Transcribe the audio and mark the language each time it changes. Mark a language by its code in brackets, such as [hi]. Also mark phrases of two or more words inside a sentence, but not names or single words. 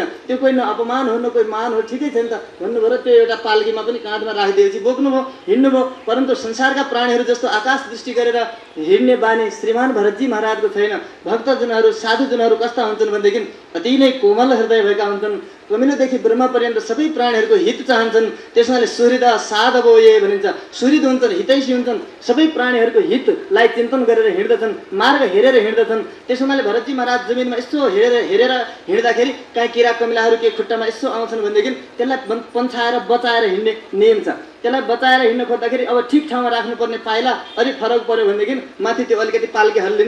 [ne] त्यो कोही न अपमान हो न कोही मान हो, ठिकै छ नि त भन्नुभयो र त्यो एउटा पाल्कीमा पनि काँधमा राखिदिएपछि बोक्नुभयो, हिँड्नुभयो। परन्तु संसारका प्राणीहरू जस्तो आकाश दृष्टि गरेर हिँड्ने बानी श्रीमान भरतजी महाराजको छैन। भक्तजनहरू, साधुजनहरू कस्ता हुन्छन् भनेदेखि अति नै कोमल हृदय भएका हुन्छन्। कमिलोदेखि ब्रह्म पर्यन्त सबै प्राणीहरूको हित चाहन्छन्। त्यसमाले [sa] सुहृद साधवो ये [ne] भनिन्छ। सुहृद हुन्छन्, हितैषी हुन्छन्, सबै प्राणीहरूको हितलाई चिन्तन गरेर हिँड्दछन्, मार्ग हेरेर हिँड्दछन्। त्यस हुनाले भरतजी महाराज जमिनमा यसो हेरेर हिँड्दाखेरि काहीँ किरा कमिलाहरू के खुट्टामा यसो आउँछन् भनेदेखि त्यसलाई पन्छाएर बचाएर हिँड्ने नियम छ। त्यसलाई बचाएर हिँड्न खोज्दाखेरि अब ठिक ठाउँमा राख्नुपर्ने पाइला अलिक फरक पऱ्यो भनेदेखि माथि त्यो अलिकति पाल्की हल्लिन्छ।